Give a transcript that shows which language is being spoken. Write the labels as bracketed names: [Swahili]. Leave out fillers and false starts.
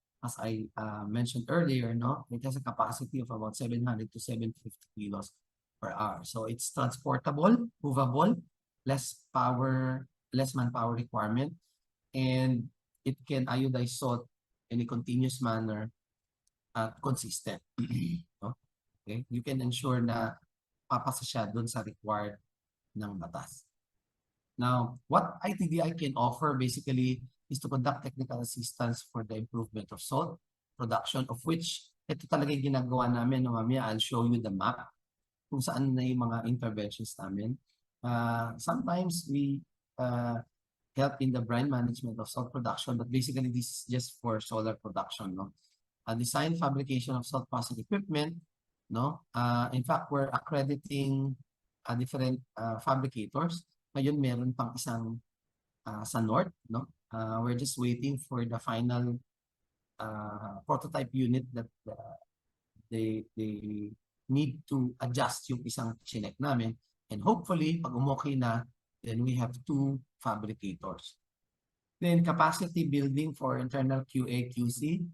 [English] As I mentioned earlier, no, it has a capacity of about 700 to 750 kilos per hour. So it's transportable, movable, less manpower requirement, and it can iodize salt in a continuous manner at consistent. No? Okay? You can ensure [Filipino] na papasa siya dun sa required ng batas. [English] Now, what ITDI can offer basically is to conduct technical assistance for the improvement of salt production, of which [Filipino] ito talaga yung ginagawa namin. No, mamaya, [English] I'll show you the map [Filipino] kung saan na yung mga interventions namin. [English] Sometimes we help in the brine management of salt production, but basically this is just for solar production. No? Design, fabrication of salt processing equipment. No? In fact, we're accrediting different fabricators. [Filipino] Ngayon, meron pang isang sa north, no? [English] We're just waiting for the final prototype unit that they need to adjust [Filipino] yung isang chinek namin. [English] And hopefully, [Filipino] pag umokay na, [English] then we have 2 fabricators. Then capacity building for internal QA, QC.